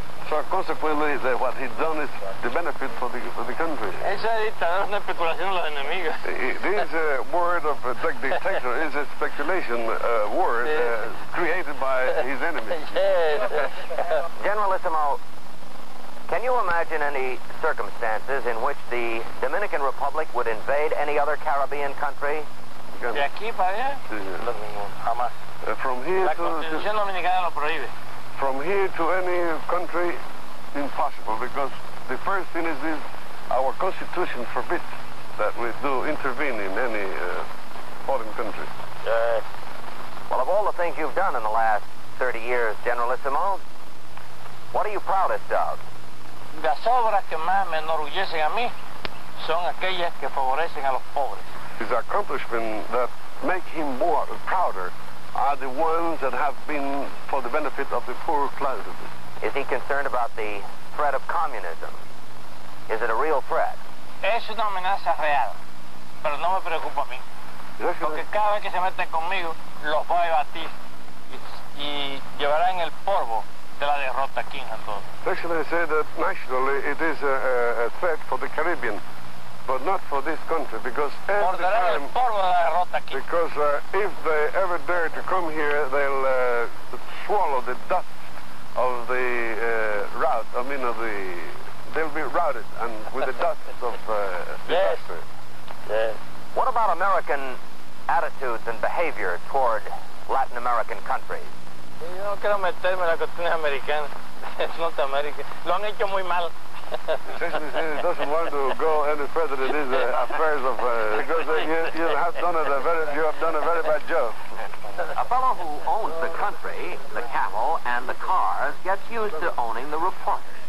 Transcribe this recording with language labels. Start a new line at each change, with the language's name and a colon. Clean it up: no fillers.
English: So consequently, what he's done is the benefit for the country.
Spanish: Esa dictadura es una especulación de los enemigos.
English: This word of dictator is a speculation word created by his enemies. Yes. Generalissimo, can you imagine any circumstances in which the Dominican Republic would invade any other Caribbean country?
Spanish: De aquí para allá, jamás.
English: From here
Spanish: La Constitución Dominicana lo prohíbe.
English: From here to any country, impossible, because the first thing is our Constitution forbids that we do intervene in any foreign country. Well, of all the things you've done in the last 30 years, Generalissimo, what are you proudest of?
Spanish: Las obras que más me enorgullecen a mí son aquellas que favorecen a los pobres.
English: His accomplishments that make him more prouder are the ones that have been for the benefit of the poor classes. Is he concerned about the threat of communism? Is it a real threat?
Spanish: Es una amenaza real, pero no me preocupa a mí. Porque cada vez que se meten conmigo, los voy a batir y llevarán el polvo de la derrota aquí en Santo Domingo.
English: Actually, I say that nationally it is a threat for the Caribbean, but not for this country, because every time, because if they ever dare to come here, they'll swallow the dust of the rout. I mean, they'll be routed and with the dust of disaster. Yes. What about American attitudes and behavior toward Latin American countries?
Spanish: Yo no quiero meterme en las cuestiones americanas. Es Norteamérica. Lo han hecho muy mal.
English: He doesn't want to go any further in these affairs of because you have done a very bad job. A fellow who owns the country, the cattle, and the cars gets used to owning the reporters.